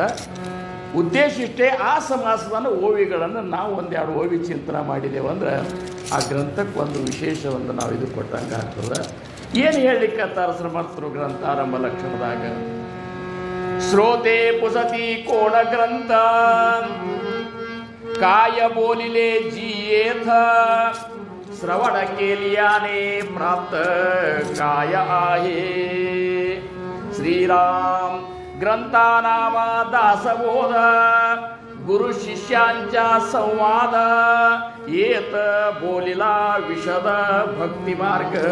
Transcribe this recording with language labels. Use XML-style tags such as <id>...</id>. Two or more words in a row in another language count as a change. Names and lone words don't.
<kn>ಉದ್ದೇಶ ಇಷ್ಟೇ, ಆ ಸಮಾಸದ ಓವಿಗಳನ್ನು ನಾವು 1-2 ಓವಿ ಚಿಂತನೆ ಮಾಡಿದೆವು ಅಂದ್ರೆ ಆ ಗ್ರಂಥಕ್ಕೆ ಒಂದು ವಿಶೇಷವನ್ನು ನಾವು ಇದು ಕೊಟ್ಟಂಗೆ ಆಗ್ತದೆ. ಏನು ಹೇಳಲಿಕ್ಕತ್ತಾರ ಸಮರ್ಥರು ಗ್ರಂಥಾರಂಭ ಲಕ್ಷಣದಾಗ?</kn> <mr>श्रोते पुसती कोण ग्रंथ काय बोलिले जियेथ श्रवण केलियाने प्राप्त काय आहे. श्रीराम ग्रंथानामा दासबोध गुरु शिष्यांचा संवाद येत बोलिला विशद भक्ती मार्ग.</mr>